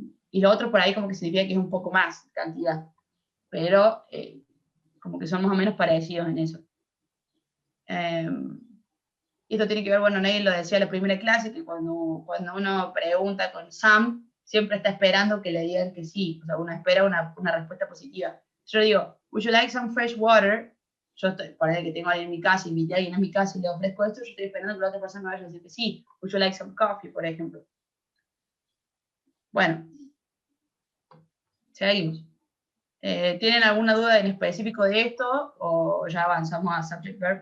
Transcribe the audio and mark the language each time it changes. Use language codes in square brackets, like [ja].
[es] Y lo otro por ahí como que significa que es un poco más cantidad. Pero como que son más o menos parecidos en eso. Esto tiene que ver, bueno, Neil lo decía en la primera clase, que cuando uno pregunta con Sam, siempre está esperando que le digan que sí, o sea, uno espera una respuesta positiva. Yo digo, [en] would you like some fresh water? Yo estoy, por ahí que tengo a alguien en mi casa, invité a alguien a mi casa y le ofrezco esto, yo estoy esperando que la otra persona me vaya a decir que sí. Would you like some coffee, [es] por ejemplo? Bueno, seguimos. ¿Tienen alguna duda en específico de esto? ¿O ya avanzamos a subject verb?